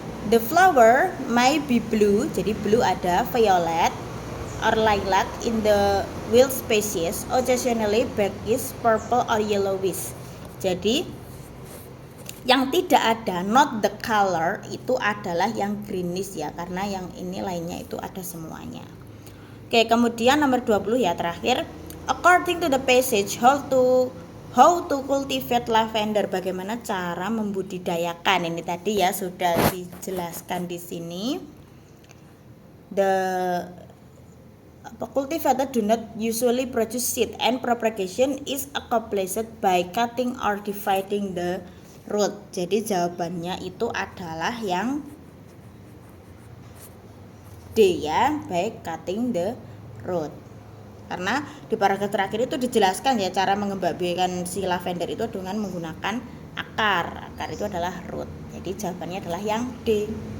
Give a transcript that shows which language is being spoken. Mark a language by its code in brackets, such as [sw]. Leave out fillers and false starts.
[en] The flower may be blue, [id] jadi blue ada, [en] violet or lilac in the wild species. Occasionally black is purple or yellowish. [id] Jadi yang tidak ada, [en] not the color, [id] itu adalah yang greenish ya, karena yang ini lainnya itu ada semuanya. Oke, kemudian nomor 20 ya, terakhir. [en] According to the passage, how to cultivate lavender, [id] bagaimana cara membudidayakan. Ini tadi ya sudah dijelaskan di sini. [en] The cultivator do not usually produce seed and propagation is accomplished by cutting or dividing the root. [id] Jadi jawabannya itu adalah yang D ya, [en] by cutting the root. [id] Karena di paragraf terakhir itu dijelaskan ya cara mengembangbiakan si lavender itu dengan menggunakan akar. Akar itu adalah root. Jadi jawabannya adalah yang D.